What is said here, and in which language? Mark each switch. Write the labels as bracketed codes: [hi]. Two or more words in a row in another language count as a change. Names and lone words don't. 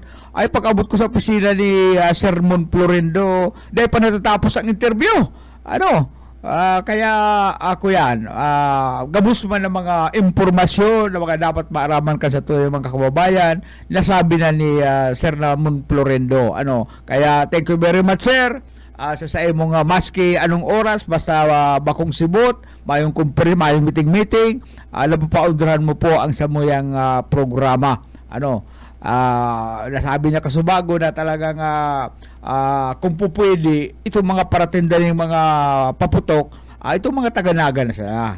[bik] Ay, pag-abot ko sa opisina ni Sir Mon Florendo, dahil pa natatapos ang interview. Kaya ako yan, gabus man ng mga impormasyon na mga dapat maaraman ka sa tuyong mga kababayan, nasabi na ni Sir Ramon Florendo. [en] Kaya thank you very much, sir. [bik] Sa imong maski anong oras, basta bakong sibot, mayong kumpre, mayong meeting-meeting, napapaundrahan mo po ang samuyang programa. Nasabi niya kasubago na talagang kung po pwede, itong mga paratinda ng mga paputok, itong mga taga-Naga na sila.